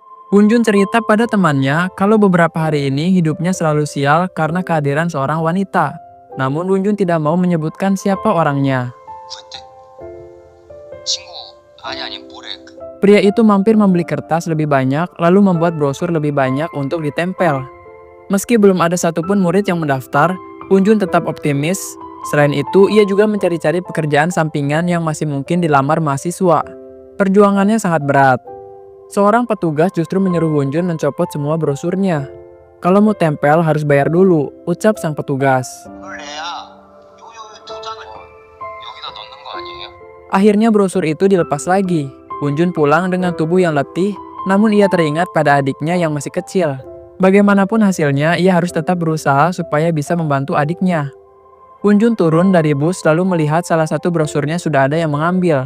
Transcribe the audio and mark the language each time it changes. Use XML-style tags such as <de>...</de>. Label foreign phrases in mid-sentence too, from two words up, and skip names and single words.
<id>Unjun cerita pada temannya kalau beberapa hari ini hidupnya selalu sial karena kehadiran seorang wanita. Namun Unjun tidak mau menyebutkan siapa orangnya.</id> <ko>그때 친구 아니 뭐래</ko> <id>Pria itu mampir membeli kertas lebih banyak lalu membuat brosur lebih banyak untuk ditempel. Meski belum ada satupun murid yang mendaftar, Unjun tetap optimis. Selain itu, ia juga mencari-cari pekerjaan sampingan yang masih mungkin dilamar mahasiswa. Perjuangannya sangat berat. Seorang petugas justru menyuruh Unjun mencopot semua brosurnya. Kalau mau tempel harus bayar dulu, ucap sang petugas.</id> <ko>그걸 내야 요 도장을 여기다 넣는 거 아니에요?</ko> <id>Akhirnya brosur itu dilepas lagi. Unjun pulang dengan tubuh yang letih, namun ia teringat pada adiknya yang masih kecil. Bagaimanapun hasilnya, ia harus tetap berusaha supaya bisa membantu adiknya. Unjun turun dari bus lalu melihat salah satu brosurnya sudah ada yang mengambil.</id>